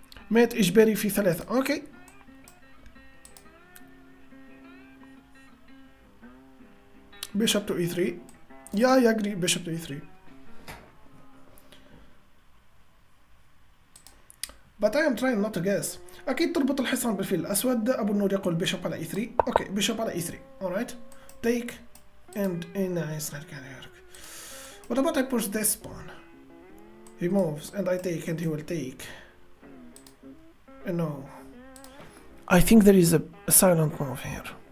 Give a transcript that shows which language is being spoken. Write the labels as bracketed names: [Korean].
[Arabic] مات إجباري في 3. Okay. [English] Bishop to e3. Yeah, I agree. Bishop to e3. But I am trying not to guess. [Arabic] أكيد تربط الحصان بالفيل الأسود. أبو النور يقول bishop على e3. [English] Okay, bishop على e3. Alright. Take and nice. What about I push this pawn? He moves and I take and he will take. No. I think there is a silent move here.